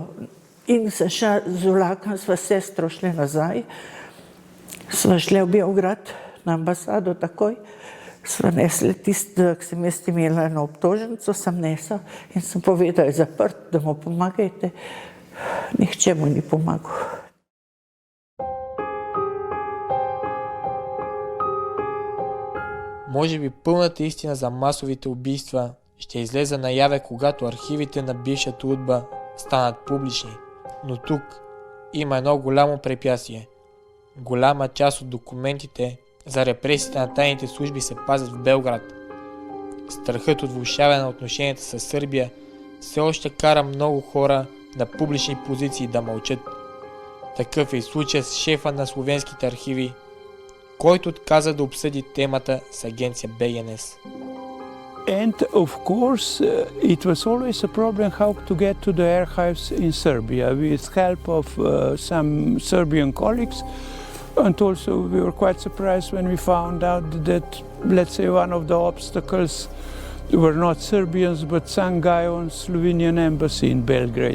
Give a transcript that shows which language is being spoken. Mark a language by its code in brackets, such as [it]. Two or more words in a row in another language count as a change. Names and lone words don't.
[sl] In sem šla z vlakom, sva sestro šle nazaj, sva šle v Beograd, na ambasado takoj, sva nesli tisti, ki sem jaz imela eno obtožnico, sem nesla in sem povedala, je zaprt, da mu pomagajte. Nihče mu ni pomagal. [bg] Може би пълната истина за масовите убийства ще излезе наяве, когато архивите на бившата УДБА станат публични. Но тук има едно голямо препятствие. Голяма част от документите за репресиите на тайните служби се пазят в Белград. Страхът от влошаване на отношенията с Сърбия все още кара много хора на публични позиции да мълчат. Такъв е и случай с шефа на словенските архиви, който отказа да обсъди темата с агенция БНС. [en] And of course, it was always a problem how to get to the archives in Serbia with help of some Serbian colleagues. And also we were quite surprised when we found out that, let's say, one of the obstacles were not Serbians, but some guy on Slovenian embassy in Belgrade.